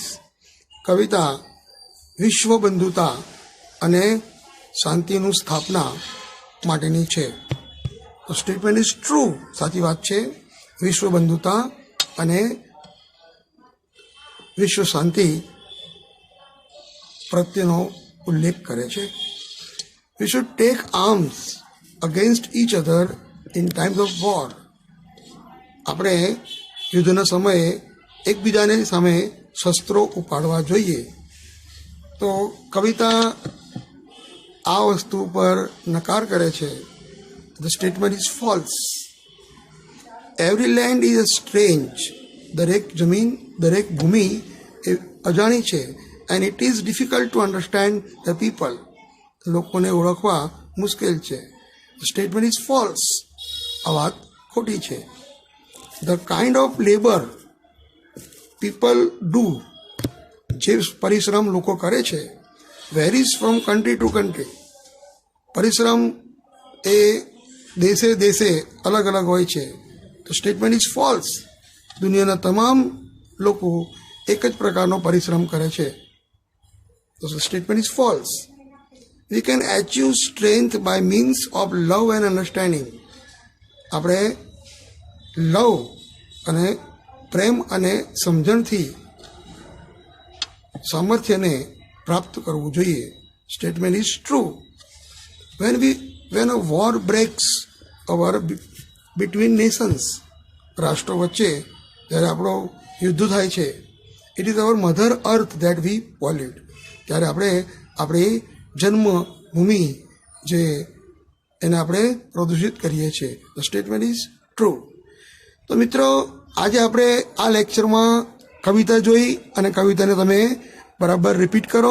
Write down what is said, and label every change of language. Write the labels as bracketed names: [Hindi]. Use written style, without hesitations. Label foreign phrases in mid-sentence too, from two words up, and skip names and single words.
[Gujarati] કવિતા વિશ્વ બંધુતા અને શાંતિનું સ્થાપના માટેની છે. તો [English] statement is true, [Gujarati] સાચી વાત છે. વિશ્વ બંધુતા અને વિશ્વ શાંતિ પ્રત્યેનો ઉલ્લેખ કરે છે. [English] We should take arms against each other in times of war. [Gujarati] આપણે યુદ્ધના સમયે એકબીજાને સામે શસ્ત્રો ઉપાડવા જોઈએ. તો કવિતા આ વસ્તુ પર નકાર કરે છે. [English] The statement is false. Every land is a strange. [Gujarati] દરેક જમીન, દરેક ભૂમિ એ અજાણી છે. [English] And it is difficult to understand the people. [Gujarati] લોકોને ઓળખવા મુશ્કેલ છે. [English] The statement is false. [Gujarati] આ વાત ખોટી છે. [English] The kind of labor people do, [Gujarati] જે પરિશ્રમ લોકો કરે છે, [English] varies from country to country. [Gujarati] પરિશ્રમ એ દેશે દેશે અલગ અલગ હોય છે. [English] The statement is false. [Gujarati] દુનિયાના તમામ લોકો એક જ પ્રકારનો પરિશ્રમ કરે છે. [English] So the statement is false. We can achieve strength by means of love and understanding. [Gujarati] આપણે લવ અને પ્રેમ અને સમજણથી સામર્થ્યને પ્રાપ્ત કરવું જોઈએ. [English] statement is true. when a war breaks over between nations, [Gujarati] રાષ્ટ્રો વચ્ચે જ્યારે આપણો યુદ્ધ થાય છે, [English] it is our mother earth that we pollute. [Gujarati] ત્યારે આપણે આપણી જન્મભૂમિ જે એને આપણે પ્રદૂષિત કરીએ છીએ. [English] the statement is true. [Gujarati] તો મિત્રો, આજે આપણે આ લેક્ચરમાં કવિતા જોઈ અને કવિતાને તમે બરાબર રિપીટ કરો.